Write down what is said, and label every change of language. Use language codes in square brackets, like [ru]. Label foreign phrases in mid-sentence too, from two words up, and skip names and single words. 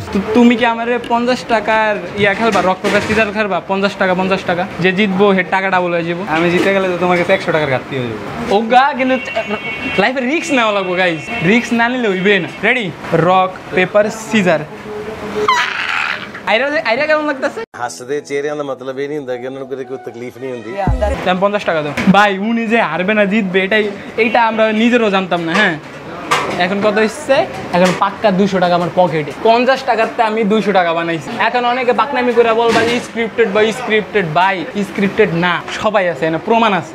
[bn] তো তুমি কি আমার 50 টাকার ইয়া খেলবা, রক্তকার সিজার খেলবা? 50 টাকা, যে জিতবো সে টাকাটা বলে যাবো। আমি জিতে গেলে তো তোমার কাছে 100 টাকার ঘাটতি হয়ে যাবে। ওগা কিন্তু লাইফে রিস্ক নেওয়া লাগবো গাইজ, রিস্ক না নিলে হইবে না। রেডি? [en] rock paper scissors. [bn] আইরা কেমন লাগতেছে? [pa] ਹੱਸਦੇ ਚਿਹਰਿਆਂ ਦਾ ਮਤਲਬ ਇਹ ਨਹੀਂ ਹੁੰਦਾ ਕਿ ਉਹਨਾਂ ਨੂੰ ਕਦੇ ਕੋਈ ਤਕਲੀਫ ਨਹੀਂ ਹੁੰਦੀ। [bn] 50 টাকা দাও ভাই। উনি যে হারবে না জিতবে এইটা আমরা নিজেরও জানতাম না। হ্যাঁ, এখন কত এসছে? এখন পাক্কা 200 টাকা আমার পকেটে। 50 টাকাতে আমি 200 টাকা বানাইছি। এখন অনেকে বাকনামি করে বলবা স্ক্রিপ্টেড বা স্ক্রিপ্টেড। ভাই স্ক্রিপ্টেড না, সবাই আছে না, প্রমাণ আছে।